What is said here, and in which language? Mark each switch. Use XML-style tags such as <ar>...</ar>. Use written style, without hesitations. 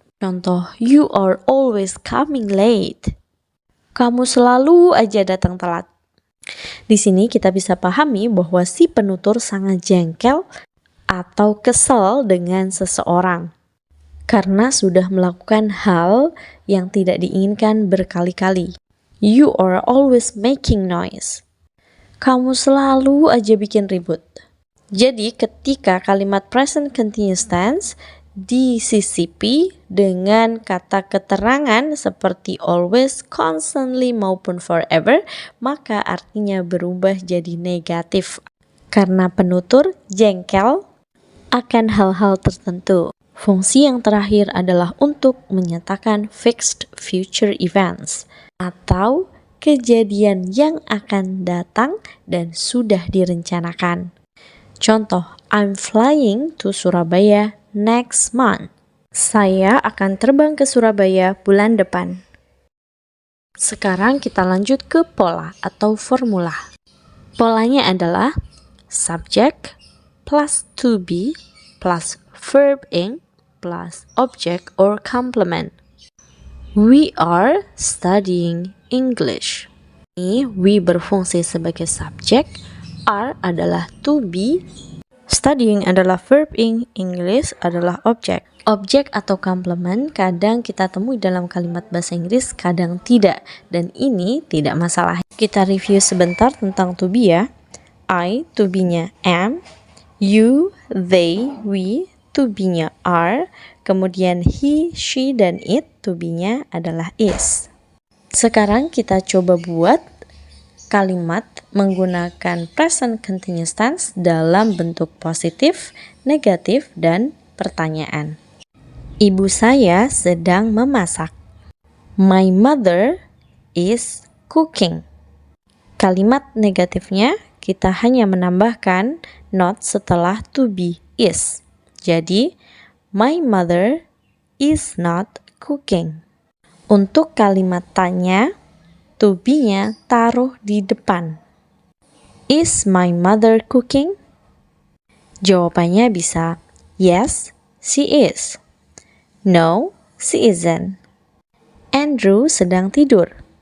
<id>Contoh,</id> <en>you are always coming late.</en> <id>Kamu selalu aja datang telat. Di sini kita bisa pahami bahwa si penutur sangat jengkel atau kesal dengan seseorang karena sudah melakukan hal yang tidak diinginkan berkali-kali.</id> <en>You are always making noise.</en> <id>Kamu selalu aja bikin ribut. Jadi ketika kalimat present continuous tense disisipi dengan kata keterangan seperti always, constantly, maupun forever, maka artinya berubah jadi negatif karena penutur jengkel akan hal-hal tertentu. Fungsi yang terakhir adalah untuk menyatakan</id> <en>fixed future events</en> <id>atau kejadian yang akan datang dan sudah direncanakan. Contoh,</id> <en>I'm flying to Surabaya next month.</en> <id>Saya akan terbang ke Surabaya bulan depan. Sekarang kita lanjut ke pola atau formula. Polanya adalah</id> <en>subject plus to be plus verb ing plus object or complement. We are studying English.</en> <id>Ini we berfungsi sebagai subjek, are adalah to be, studying adalah verb ing, English adalah objek. Objek atau complement kadang kita temui dalam kalimat bahasa Inggris, kadang tidak. Dan ini tidak masalah. Kita review sebentar tentang to be ya. I, to be-nya am. You, they, we, to be-nya are, kemudian he, she, dan it, to be-nya adalah is. Sekarang kita coba buat kalimat menggunakan present continuous tense dalam bentuk positif, negatif, dan pertanyaan. Ibu saya sedang memasak.</id> <en>My mother is cooking.</en> <id>Kalimat negatifnya kita hanya menambahkan not setelah to be is. Jadi,</id> <en>my mother is not cooking.</en> <id>Untuk kalimat tanya, to be-nya taruh di depan.</id> <en>Is my mother cooking?</en> <id>Jawabannya bisa</id> <en>yes, she is. No, she isn't. Andrew</en> <id>sedang tidur.</id>